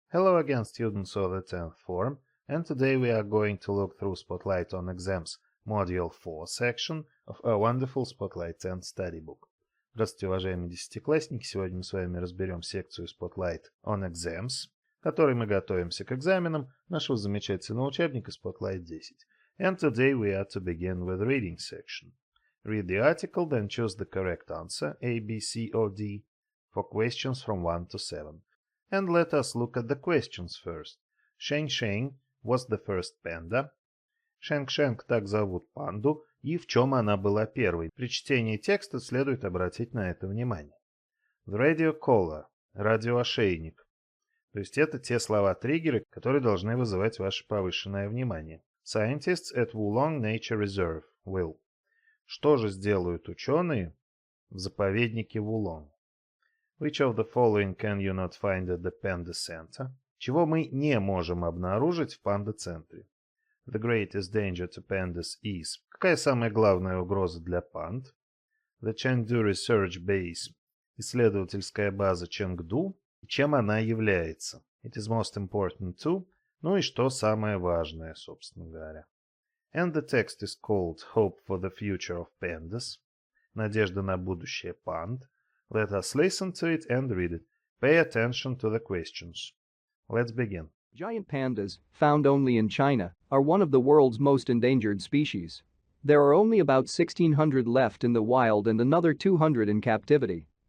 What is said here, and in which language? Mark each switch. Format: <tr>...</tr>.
<en>Hello again, students of the 10th form, and today we are going to look through Spotlight on Exams Module 4 section of our wonderful Spotlight 10 study book.</en> <ru>Здравствуйте, уважаемые десятиклассники! Сегодня мы с вами разберем секцию Spotlight on Exams, в которой мы готовимся к экзаменам нашего замечательного учебника Spotlight 10.</ru> <en>And today we are to begin with reading section. Read the article, then choose the correct answer, A, B, C, or D, for questions from 1 to 7. And let us look at the questions first. Sheng-Sheng was the first panda.</en> <ru>Шэнг-Шэнг так зовут панду, и в чем она была первой. При чтении текста следует обратить на это внимание.</ru> <en>The radio collar,</en> <ru>радиоошейник. То есть это те слова-триггеры, которые должны вызывать ваше повышенное внимание.</ru> <en>Scientists at Wulong Nature Reserve will.</en> <ru>Что же сделают ученые в заповеднике Вулонг?</ru> <en>Which of the following can you not find at the Panda Center?</en> <ru>Чего мы не можем обнаружить в панда-центре?</ru> <en>The greatest danger to pandas is.</en> <ru>Какая самая главная угроза для панд?</ru> <en>The Chengdu Research Base.</en> <ru>Исследовательская база Чэнгду. Чем она является?</ru> <en>It is most important to.</en> <ru>Ну и что самое важное, собственно говоря.</ru> <en>And the text is called Hope for the Future of Pandas.</en> <ru>Надежда на будущее панд.</ru> <en>Let us listen to it and read it. Pay attention to the questions. Let's begin. Giant pandas, found only in China, are one of the world's most endangered species. There are only about 1,600 left in the wild and another 200 in captivity.</en>